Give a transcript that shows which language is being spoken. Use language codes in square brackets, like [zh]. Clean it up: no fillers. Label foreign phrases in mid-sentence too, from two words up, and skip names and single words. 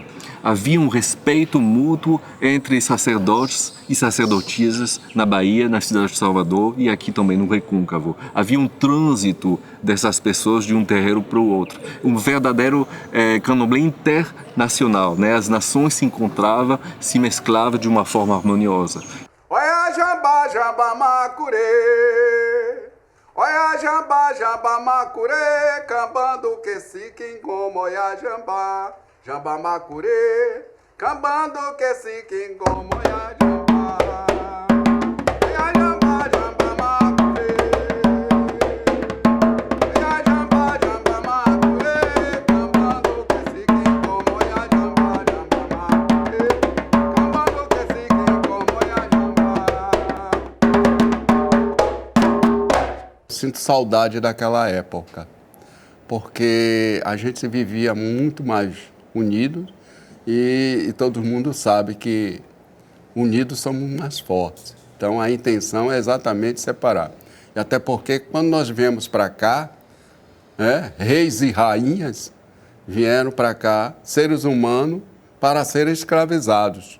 [pt] Havia um respeito mútuo entre sacerdotes e sacerdotisas na Bahia, na cidade de Salvador e aqui também no Recôncavo. Havia um trânsito dessas pessoas de um terreiro para o outro. Um verdadeiro candomblé internacional, né? As nações se encontravam, se mesclavam de uma forma harmoniosa. [kmb] Olha jamba, jamba macurê. Olha jamba, jamba macurê. Cambando que se quingomo, olha jamba. Jamba macurê, cambando que se quingomo ya jamba. Ya jamba, jamba macurê. Ya jamba, jamba macurê, cambando que se quingomo ya jamba. Jamba macurê, cambando que se quingomo ya jamba. [pt] Sinto saudade daquela época, porque a gente vivia muito mais unidos e todo mundo sabe que unidos somos mais fortes. Então a intenção é exatamente separar. E até porque quando nós viemos para cá, reis e rainhas vieram para cá, seres humanos, para serem escravizados.